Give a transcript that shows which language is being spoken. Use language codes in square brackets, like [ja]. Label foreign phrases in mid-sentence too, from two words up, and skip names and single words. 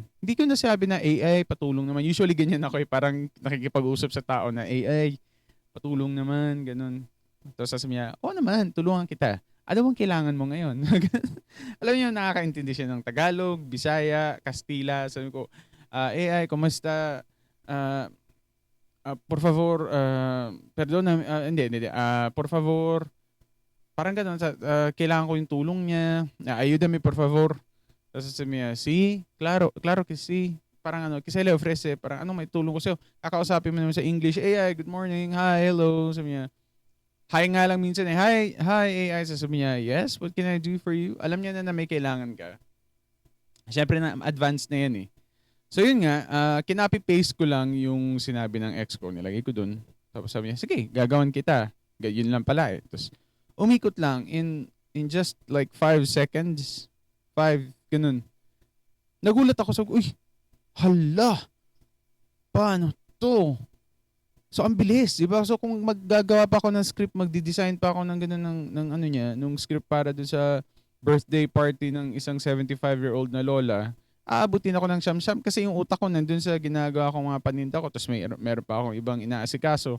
[tl] Hindi ko nasabi na AI, patulong naman. Usually ganyan ako parang nakikipag-usap sa tao na AI, patulong naman, ganun. Tapos sasabi niya, naman, tulungan kita. Ano bang kailangan mo ngayon? Alam niyo, nakakaintindi siya ng Tagalog, Bisaya, Kastila. Sabi ko, AI, kumusta? [es] Por favor, perdón, hindi. Por favor, [tl] parang gano'n, kailangan ko yung tulong niya. [es] Ayúdame, por favor. [tl] Tapos sabi niya, [es] sí, claro que sí. Parang que se le ofrece, [tl] parang may tulong ko sa'yo. Kakausapin mo naman sa English, AI, [en] good morning, hi, hello. [tl] Sabi niya, hi nga lang minsan hi AI. Sabi niya, [en] yes, what can I do for you? [tl] Alam niya na may kailangan ka. Siyempre na advanced na yan eh. So yun nga, kinopy-paste ko lang yung sinabi ng ex ko, nilagay ko dun. Tapos sabi niya, sige, gagawan kita. Yun lang pala eh. Tapos umikot lang [en] in just like 5 seconds. [tl] 5, ganun. Nagulat ako, sabi ko, uy, hala, paano to? So ang bilis, 'di ba? So kung maggagawa pa ako ng script, magdi-design pa ako ng ganun nung script para dun sa [en] birthday party [tl] ng isang 75-year-old na lola, aabutin ako ng siyam-siyam kasi yung utak ko nandun sa ginagawa kong mga paninda ko, tapos meron pa akong ibang inaasikaso.